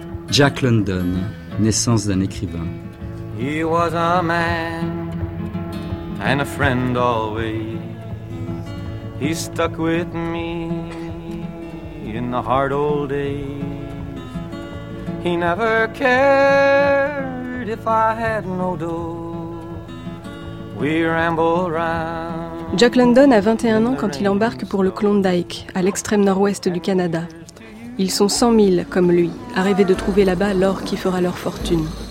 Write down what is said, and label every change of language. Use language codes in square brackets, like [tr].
[fr] Jack London, naissance d'un écrivain. [en] He was a man and a friend always. He stuck with me in the hard old days. He never cared if I had no dough. We rambled round. [fr] Jack London a 21 ans quand il embarque pour le Klondike, à l'extrême nord-ouest du Canada. Ils sont 100 000, comme lui, à rêver de trouver là-bas l'or qui fera leur fortune.